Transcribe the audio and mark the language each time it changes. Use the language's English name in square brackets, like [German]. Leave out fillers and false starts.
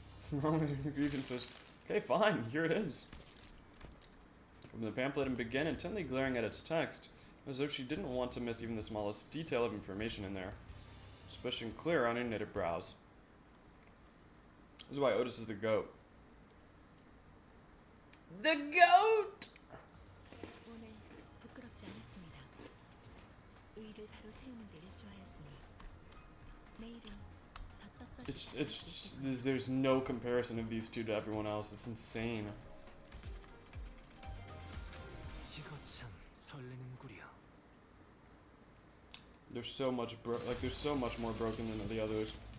[English] Confusion says, okay, fine, here it is. From the pamphlet and began intently glaring at its text, as though she didn't want to miss even the smallest detail of information in there. Suspicion clear on her knitted brows. This is why Otis is the GOAT. The GOAT! [Korean] 오늘 부끄럽지 않았습니다. 의를 바로 세우는 데 일조하였으니 내일은 더 떳떳이 [English] there's no comparison of these two to everyone else. It's insane. [Korean] 이거 참 설레는구려. [English] They're so much they're so much more broken than the others.